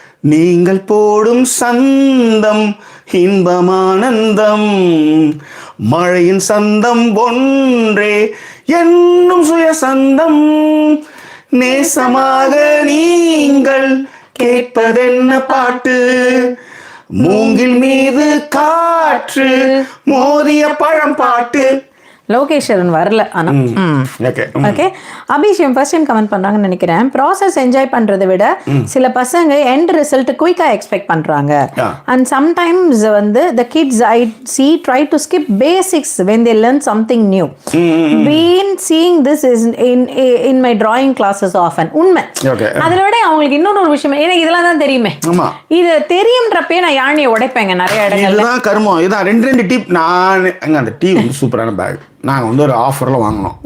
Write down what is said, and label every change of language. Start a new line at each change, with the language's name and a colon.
Tamil: நீங்கள் போடும் சந்தம் இன்பமானந்தம் மழையின் சந்தம் ஒன்றே என்னும் சுயசந்தம் நேசமாக நீங்கள் கேட்பதென்ன பாட்டு மூங்கில் மீது காற்று மோதிய பழம் பாட்டு. லோகேஸ்வரன் வரல. ஆனா ஓகே. அபிஷேகம் ஃபர்ஸ்ட் டைம் கமெண்ட் பண்றாங்கன்னு நினைக்கிறேன். ப்ராசஸ் என்ஜாய் பண்றதை விட சில பசங்க எண்ட் ரிசல்ட் குயிக்கா எக்ஸ்பெக்ட் பண்றாங்க.
English: And sometimes வந்து the kids I see try to skip basics when they learn something new. Been seeing this is in my drawing classes often.
Tamil: உண்மை. அதுல விட அவங்களுக்கு இன்னொரு விஷயம், எனக்கு இதெல்லாம் தான் தெரியுமே, இது தெரியும்ன்றப்பே நான் யானையை உடைப்பேங்க நிறைய இடங்கள்ல. இதுதான் கருமம். இதான் ரெண்டு டிப். நான் அந்த டீ வந்து சூப்பரான பேக் நாங்கள் வந்து ஒரு ஆஃபரில் வாங்கினோம்.